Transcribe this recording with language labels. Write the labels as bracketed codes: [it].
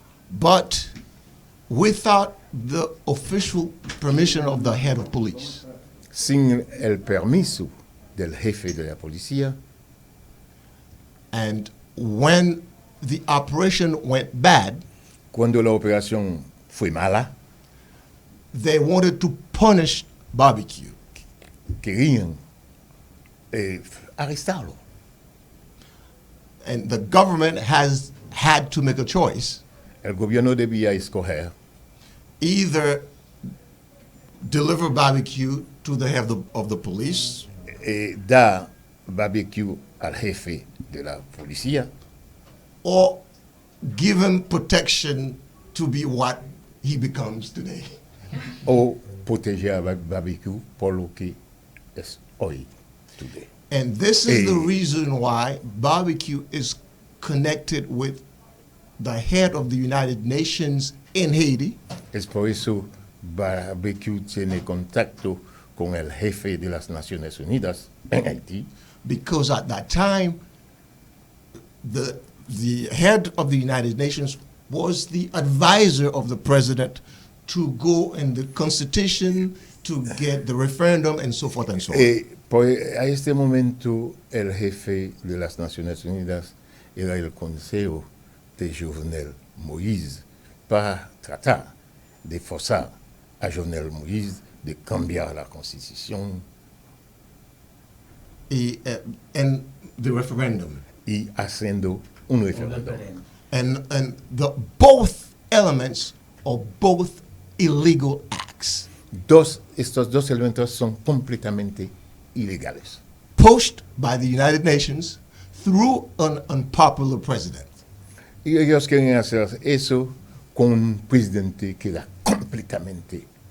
[en] but without the official permission of the head of police. [es] sin el permiso del jefe de la policía. [en] And when the operation went bad, [es] Cuando la operación fue mala, [en] they wanted to punish barbecue. [es] querían arrestarlo. [en] And the government has had to make a choice. [es] El gobierno debía escoger [en] Either deliver barbecue to the head of the police, [es] dar barbecue al jefe de la policía [en] or give him protection to be what he becomes today. [es] o proteger a barbecue por lo que es hoy. [en] Today. And this is the reason why barbecue is connected with the head of the United Nations in Haiti, [es] Es por eso barbecue tiene contacto con el jefe de las Naciones Unidas en Haití, [en] because at that time, the head of the United Nations was the advisor of the president to go in the constitution, to get the referendum, and so forth and so on. [es] A este momento el jefe de las Naciones Unidas era el Consejo de Jovenel Moïse para tratar de forzar a Jovenel Moïse de cambiar la constitución [en] And the referendum. [es] y haciendo un referéndum. [en] And the both elements are both illegal acts. [es] Estos dos elementos son completamente ilegales. [en] Pushed by the United Nations through an unpopular president. [es] Y ellos quieren hacer eso con un presidente que era completamente